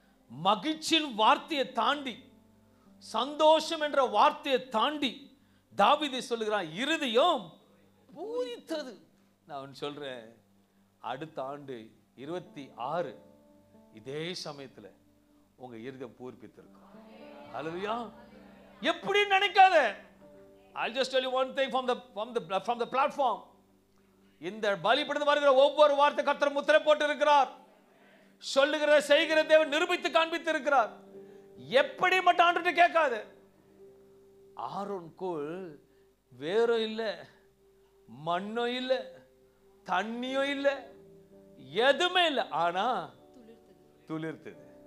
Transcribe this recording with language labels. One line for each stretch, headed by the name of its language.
Tamil: மகிழ்ச்சியின் வார்த்தையை தாண்டி, சந்தோஷம் என்ற வார்த்தையை தாண்டி தாவீது சொல்லுகிறான், இருதயம் பூரித்தது. நான் சொல்றேன், அடுத்த ஆண்டு 26 இதே சமயத்துல உங்க இருதயம் பூர்ப்பித்திருக்கும். ஹல்லேலூயா. எப்படி நினைக்காத.
English: I'll just tell you one thing from the platform.
Tamil: இந்த பலிபீடத்தில் வருகிற ஒவ்வொரு வார்த்தை கர்த்தர் முத்திரை போட்டு இருக்கிறார். சொல்லுகிற செய்கிற தேவன் நிரூபித்து காண்பித்து இருக்கிறார். எப்படி மட்டும் ஆண்டுட்டு கேட்காத. ஆரோன் கோல் வேறோ இல்ல, மண்ணோ இல்ல, தண்ணியோ இல்ல, எதுவுமே இல்ல, ஆனா துளிர்த்தது.